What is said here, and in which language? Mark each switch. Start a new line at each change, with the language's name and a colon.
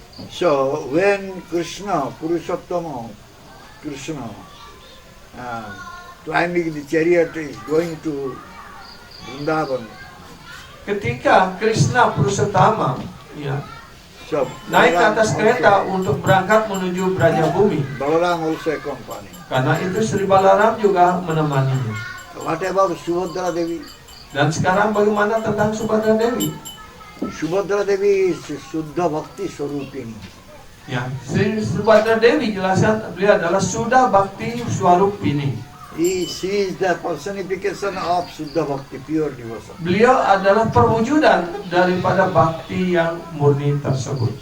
English: So when Krishna, Purushottama Krishna, climbing the chariot is going to Vrindavan.
Indonesian: Ketika Krishna Purushottama ya,
English: So
Indonesian: naik ke atas
English: Balaram
Indonesian: kereta untuk berangkat menuju Braja Bumi,
English: Balaram also accompanied.
Indonesian: karena itu Sri Balaram juga menemaninya.
English: What about Subhadra Devi?
Indonesian: Dan sekarang bagaimana tentang Subhadra Dewi?
English: Subhadra Devi is Suddha Bhakti Swarupini.
Indonesian: Ya, Sri Subhadra Dewi jelaskan beliau adalah Suddha Bhakti Swarupini.
English: She is the personification of Suddha Bhakti, pure devotion.
Indonesian: Beliau adalah perwujudan daripada bhakti yang murni tersebut.